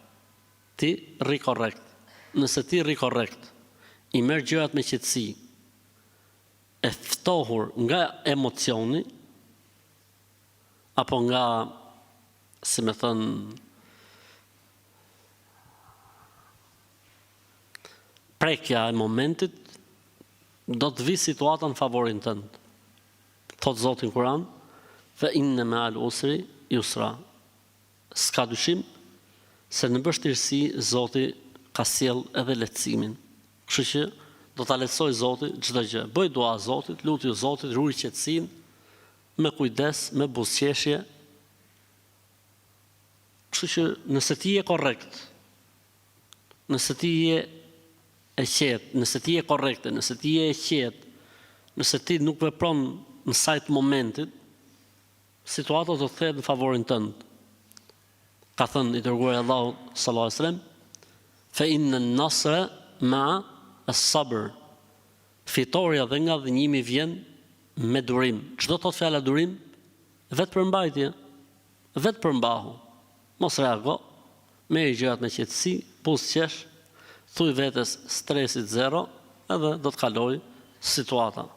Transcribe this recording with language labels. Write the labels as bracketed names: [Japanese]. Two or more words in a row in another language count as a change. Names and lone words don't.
[Albanian] Nëse ti rri korrekt, i merr gjërat me qetësi, e ftohur nga emocioni, apo nga, si me thënë, prekja e momentit, do të vi situata në favorin tënd. Thot Zoti në Kur'an, [Arabic] فإن مع العسر يسرا. [Albanian] S'ka dyshim se në vështirësi Zoti ka sjell edhe lehtësimin. Kështu që do ta lehtësoj Zoti çdo gjë. Bëj dua Zotit, lutju Zotit, ruaj qetësinë, me kujdes, me buzëqeshje. Kështu që nëse ti je korrekt, nëse ti je e qetë, nëse ti je korrekte, nëse ti je e qetë, nëse ti nuk vepron në sajt momentit, situata do të kthehet në favorin tënd. Ka thënë i dërguari Allahu [Arabic] صلى الله عليه وسلم, فإن النصر مع الصبر. [Albanian] Fitoria dhe nga dhënimi vjen me durim. Çdo thot fjala durim, vetë përmbajtje, vetë përmbahu. Mos reago, merr gjërat me qetësi, buzëqesh, thuj vetes stresit zero, edhe do të kaloj situata.